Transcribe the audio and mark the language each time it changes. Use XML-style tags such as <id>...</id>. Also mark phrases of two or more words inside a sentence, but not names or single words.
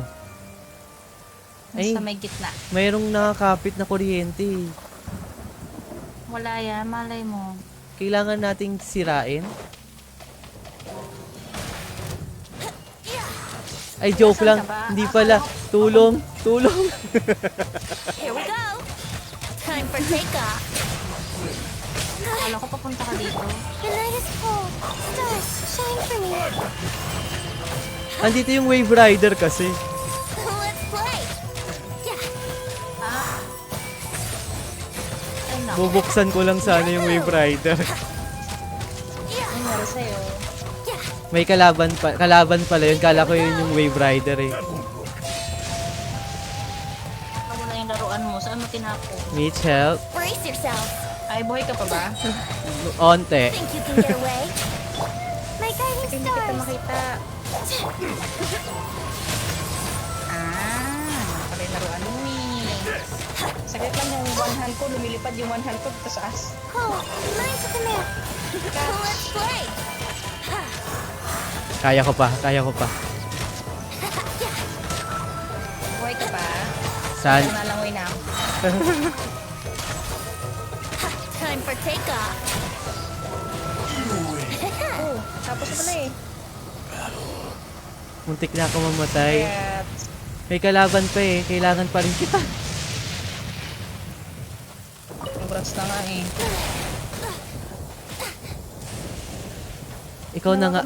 <tl>Nasa may gitna. Mayroong nakakapit na kuryente. Wala yan, malay mo. Kailangan nating sirain. Ay, joke lang. Hindi pala. Tulong.</tl> <en>Here we go. Time for takeoff.</en> <tl>Akala ko papunta ka dito.</tl> <en>The night is cold. Stars, shine for me.</en> <tl>Andito yung Wave Rider kasi.</tl> <en>Let's play.</en> <tl>Bubuksan ko lang sana yung Wave Rider. Nangyari sa'yo. May kalaban pala yun. Kala ko yun yung Wave Rider eh. Ako na yung laruan mo. Saan mo tinapo? Mitch, help.</tl> <en>Brace yourself.</en> <tl>Ay, buhay ka pa ba? Onte.</tl> <en>Think you can get away? My guiding</en> <tl>Hindi kita</tl> <en>stars.</en> <tl>makita. Pala yung laruan mo eh. Saglit lang yung</tl> <en>one hand</en> <tl>ko. Lumilipad yung</tl> <en>one hand</en> <tl>ko dito sa as.</tl> <en>Oh, nice of the map. Let's play.</en> <tl>Kaya ko pa. Buhay ka pa? Saan? Nalangoy na ako. Time for takeoff. Oh, tapos na pala eh. Muntik na ako mamatay. Kaya, May kalaban pa eh. Kailangan pa rin kita. congrats na nga eh. Ikaw na nga.</tl>